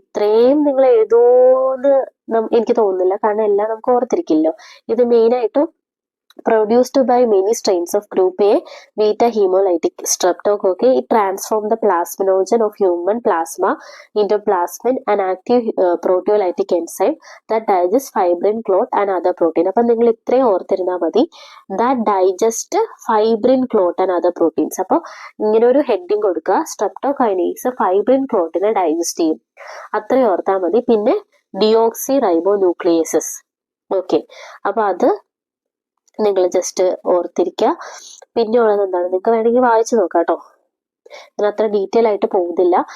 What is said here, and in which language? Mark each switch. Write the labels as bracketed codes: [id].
[ml] ഇത്രയും നിങ്ങൾ എഴുതൂന്ന് എനിക്ക് തോന്നുന്നില്ല, കാരണം എല്ലാം നമുക്ക് ഓർത്തിരിക്കില്ലോ. ഇത് മെയിനായിട്ടും [en] produced by many strains of group A beta hemolytic streptococci. It transforms the plasminogen of human plasma into plasmin, an active proteolytic enzyme that digests fibrin, clot and other protein. [ml] അപ്പം നിങ്ങൾ ഇത്രയും ഓർത്തിരുന്നാൽ മതി, [en] that digest fibrin, clot and other proteins. [ml] അപ്പോൾ ഇങ്ങനെ ഒരു heading കൊടുക്കുക, streptokinase fibrin ക്ലോട്ടിനെ digest ചെയ്യും, അത്രയും ഓർത്താൽ മതി. പിന്നെ ഡിയോക്സി റൈബോ ന്യൂക്ലിയേസസ്. ഓക്കെ, അപ്പൊ അത് നിങ്ങൾ ജസ്റ്റ് ഓർത്തിരിക്കുക. പിന്നെ ഉള്ളത് എന്താണ്, നിങ്ങൾക്ക് വേണമെങ്കിൽ വായിച്ചു നോക്കാം കേട്ടോ, ഞാൻ അത്ര ഡീറ്റെയിൽ ആയിട്ട് പോകുന്നില്ല.